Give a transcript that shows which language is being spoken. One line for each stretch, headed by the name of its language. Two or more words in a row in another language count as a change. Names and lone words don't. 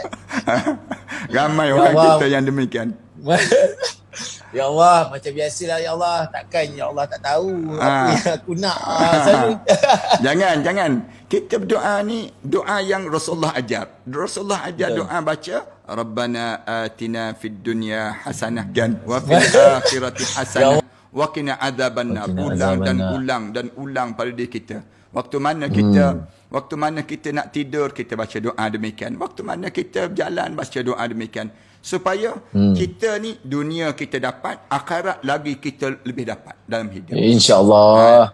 Malay: Ramai orang kita yang demikian.
Arabic: يا الله,
Malay: macam biasalah
Arabic: يا الله.
Malay: Takkan
Arabic: يا الله
Malay: tak tahu apa yang aku nak. Jangan. Kita berdoa ni doa yang Rasulullah ajar. Rasulullah ajar doa baca
Arabic: ربنا آتنا في الدنيا حسنة وفي الآخرة حسنة وقنا عذاب النار.
Malay: Ulang dan ulang pada diri kita. Waktu mana kita nak tidur, kita baca doa demikian. Waktu mana kita berjalan, baca doa demikian. Supaya kita ni dunia kita dapat, akhirat lagi kita lebih dapat dalam hidup. InsyaAllah.